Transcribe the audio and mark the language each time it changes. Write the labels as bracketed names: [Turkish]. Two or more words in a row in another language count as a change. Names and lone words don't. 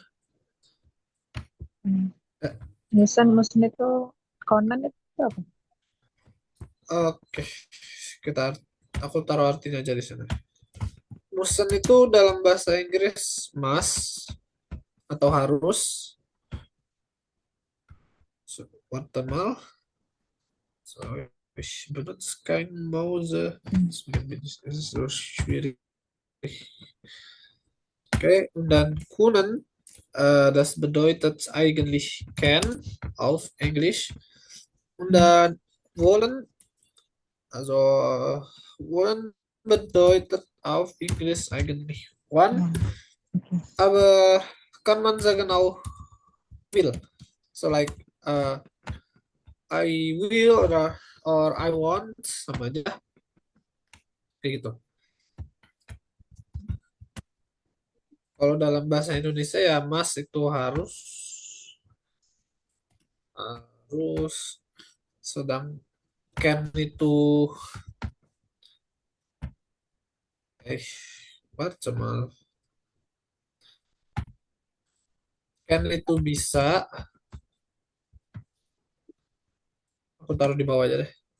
[Indonesian] Hmm. Eh, Musen itu konan itu apa? Oke, kita aku taruh artinya aja di sini. Musen itu dalam bahasa Inggris must atau harus. [German] So, warte mal. So, ich benutze kein Mause. Hmm. Es ist so schwierig. Okay, und dann können, das bedeutet eigentlich can auf Englisch. Und Hmm. dann wollen, also wollen bedeutet auf Englisch eigentlich want, Hmm. Oke. aber kann man sagen auch will. [English] So like I will or I want [Indonesian] sama aja kayak gitu. Kalau dalam bahasa Indonesia ya mas itu harus, sedang can itu eh macam can itu bisa, aku taruh di bawah aja deh.